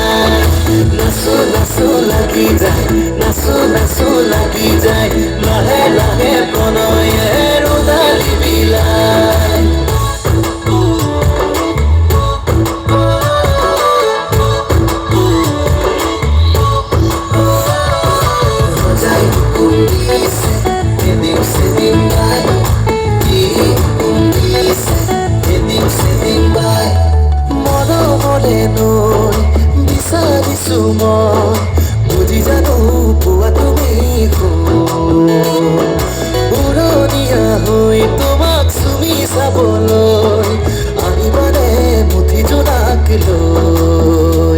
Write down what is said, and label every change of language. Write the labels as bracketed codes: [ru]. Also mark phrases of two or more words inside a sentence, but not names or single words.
[as] নাচো নাচো লাগি যায়, নাচো নাচো লাগি যায়, লাহে লাহে প্ৰণয়ে ৰোদালি বিলাই। [bn] রোজাই হুকুম দিছে, এদিন সেদিন ভাই কি হুকুম দিছে, এদিন সেদিন ভাই। [as] মৰমৰে নৈ বিচাৰিছো মই, বুজি জানো পোৱা তুমি পুৰণীয়া হৈ তোমাক চুমি চাবলৈ, আহিবানে মুঠি জোনাক লৈ।